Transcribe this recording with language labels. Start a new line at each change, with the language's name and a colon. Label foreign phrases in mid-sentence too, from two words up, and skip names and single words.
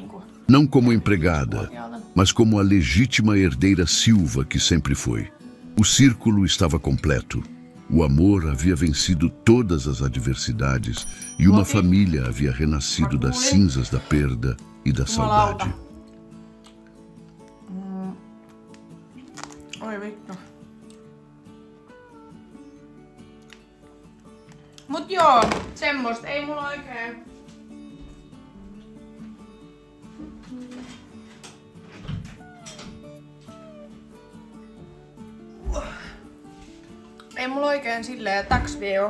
Portuguese: Não como empregada, mas como a legítima herdeira Silva que sempre foi. O círculo estava completo. O amor havia vencido todas as adversidades e uma família havia renascido das cinzas da perda e da saudade.
Finnish: Oi vittu. Mut joo, semmoista ei mulla oikein. Ei mulla oikein silleen taksvio.